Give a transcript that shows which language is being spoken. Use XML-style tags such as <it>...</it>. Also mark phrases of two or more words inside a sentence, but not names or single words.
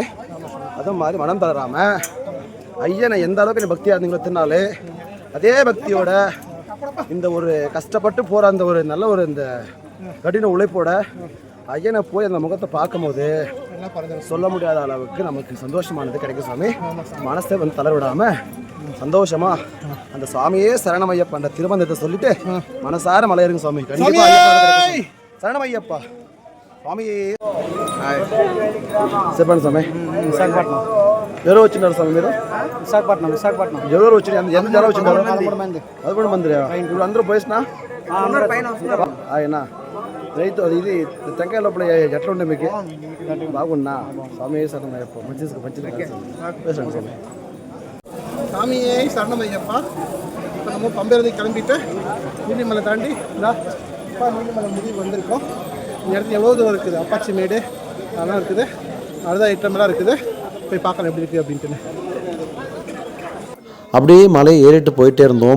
<ta>அதே மாதிரி மனம் தளராம ஐயனை எந்த அளவுக்கு நீ பக்தியா இருந்தீங்களோ தின்னாலே அதே பக்தியோட இந்த ஒரு கஷ்டப்பட்டு போற அந்த ஒரு நல்ல ஒரு இந்த கடின உழைப்போட ஐயனை போய் அந்த முகத்தை பார்க்கும்போது சொல்ல முடியாத அளவுக்கு நமக்கு சந்தோஷமானது கிடைக்கும் சாமி. மனசை வந்து தளர விடாம சந்தோஷமா அந்த சுவாமியே சரணமையப்பா அந்த திருமந்தத்தை சொல்லிட்டு மனசார மலையருங்க சாமி. கண்டிப்பா சரணமையப்பா சுவாமியே.</ta> <te>చెప్పండి స్వామి. విశాఖపట్నం. ఎవరు వచ్చినారు స్వామి మీరు? విశాఖపట్నం. ఎవరు వచ్చి ఎంత జనం వచ్చినారు? 11 మంది. ఇప్పుడు అందరూ పోయినా ఆయన రైతు అది ఇది టెంకాయ లోపల ఎట్లా ఉండే మీకు? బాగున్నా స్వామి శరణమయ్యప్ప. మంచిది స్వామి.</te> <ta>சாமியே சரணமையப்பா. இப்போ நம்ம பம்பேரதி கிளம்பிட்டு நீலிமலை தாண்டி நீலிமலை முடிவு வந்திருக்கோம். இந்த இடத்துல எவ்வளோ தூரம் இருக்குது, அப்பாச்சி மேடு அதெல்லாம் இருக்குது, அதுதான் ஐட்டமெல்லாம் இருக்குது. போய் பார்க்கலாம் எப்படி இருக்குது அப்படின்ட்டு. அப்படியே மலையை ஏறிட்டு போயிட்டே இருந்தோம்.</ta>